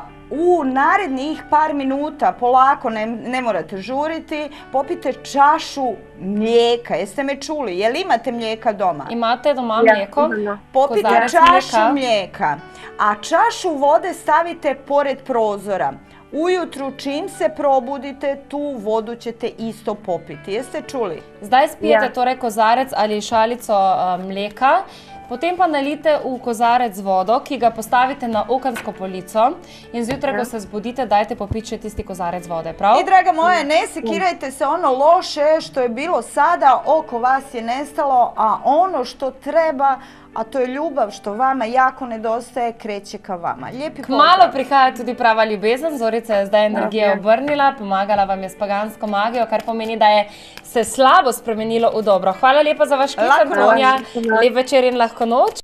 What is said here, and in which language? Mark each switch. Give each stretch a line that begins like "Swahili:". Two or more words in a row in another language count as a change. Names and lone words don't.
Bosnian: U narednih par minuta, polako, ne morate žuriti, popite čašu mlijeka. Jeste me čuli? Jel imate mlijeka doma? Imate doma mlijeko? Popite čašu mlijeka, a čašu vode stavite pored prozora. Ujutru čim se probudite, tu vodu ćete isto popiti. Jeste čuli?
Slovenian: Zdaj spijete torej kozarec ali šalico mleka, potem pa nalijte v kozarec vodo, ki ga postavite na okensko polico in zjutraj, ko se zbudite, dajte popiti še tisti kozarec vode, prav?
Bosnian: I draga moja, ne sekirajte se, ono loše što je bilo sada oko vas je nestalo, a ono što treba, a to je ljubav što vama jako nedostaje, kreće ka vama. Lijepi pozdrav.
Slovenian: Kmalu prihaja tudi prava ljubezen, Zorica je zdaj energijo obrnila, pomagala vam je s pagansko magijo, kar pomeni, da je se slabo spremenilo v dobro. Hvala lepa za vaš klik, Antonija. Lep večer in lahko noč.